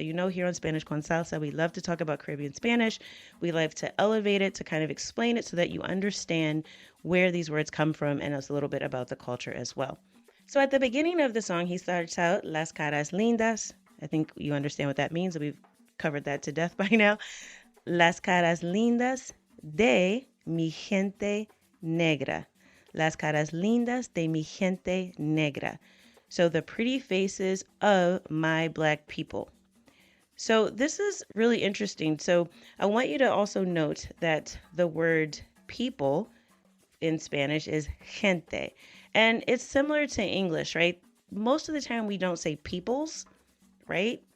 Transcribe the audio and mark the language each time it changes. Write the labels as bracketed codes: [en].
[en] So here on Spanish con Salsa, we love to talk about Caribbean Spanish. We love to elevate it, to kind of explain it so that you understand where these words come from, and it's a little bit about the culture as well. So at the beginning of the song, he starts out, [es] Las Caras Lindas. [en] I think you understand what that means. We've covered that to death by now. [es] Las Caras Lindas de mi gente negra. Las Caras Lindas de mi gente negra. [en] So the pretty faces of my Black people. So this is really interesting. So I want you to also note that the word people in Spanish is gente. And it's similar to English, right? Most of the time we don't say peoples, right?